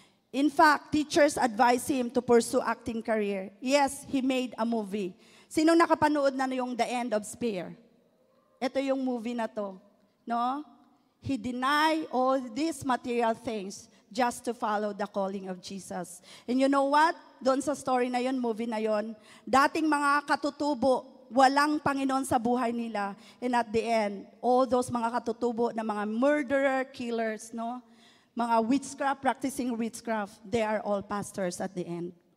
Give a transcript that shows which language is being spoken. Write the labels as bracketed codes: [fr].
[en] In fact, teachers advised him to pursue acting career. Yes, he made a movie. [tl] Sinong nakapanood na yung [en] The End of Spear? [tl] Ito yung movie na to. No? [en] He denied all these material things just to follow the calling of Jesus. And you know what? [tl] Doon sa story na yon, movie na yon, dating mga katutubo, walang Panginoon sa buhay nila. [en] And at the end, all those [tl] mga katutubo na mga [en] murderer, killers, no? Mga witchcraft, practicing witchcraft, they are all pastors at the end.